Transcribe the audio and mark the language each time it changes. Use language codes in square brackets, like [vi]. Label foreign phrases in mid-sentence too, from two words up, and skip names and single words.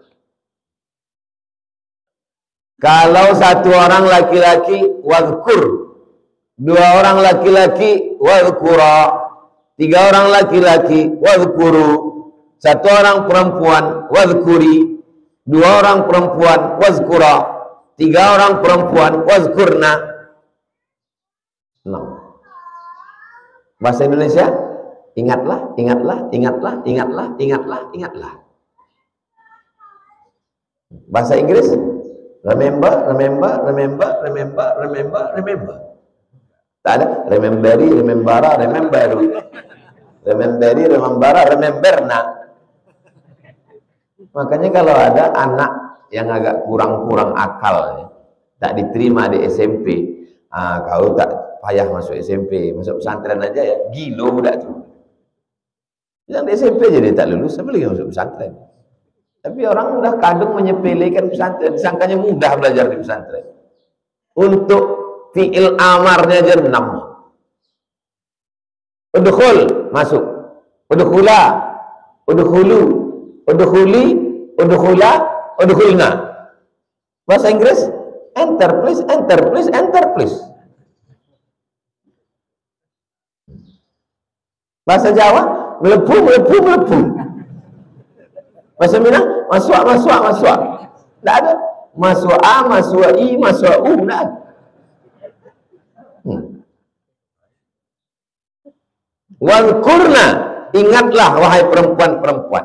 [id] Kalau satu orang laki-laki, wadhkur, dua orang laki-laki, wadhkura, tiga orang laki-laki, wadhkuru, satu orang perempuan, wadhkuri, dua orang perempuan, wadhkura, tiga orang perempuan, wadhkurna. Nah, bahasa Indonesia, ingatlah, ingatlah, ingatlah, ingatlah, ingatlah, ingatlah. Bahasa Inggris, [en] remember, remember, remember, remember, remember, remember. [id] Tak ada. [en] Rememberi, remembara, rememberu. Rememberi, remembara, rememberna. [id] Makanya kalau ada anak yang agak kurang-kurang akal, tak diterima di SMP, kau tak payah masuk SMP, masuk pesantren aja ya, [min] gilo budak tu. [id] Yang di SMP jadi tak lulus, apa lagi masuk pesantren? Tapi orang udah kadung menyepelekan pesantren, disangkanya mudah belajar di pesantren. Untuk fi'il amarnya aja 6. Udkhul, masuk. [ar] Udkhula, udkhulu, udkhuli, udkhula, udkhulna. [id] Bahasa Inggris, [en] enter please, enter please, enter please. [id] Bahasa Jawa, melepuh, melepuh, melepuh. Bahasa Minang, masuk, masuk, masuk. Tidak ada. Masuk A, masuk I, masuk U. Tidak ada. Wadhkurna, ingatlah wahai perempuan-perempuan.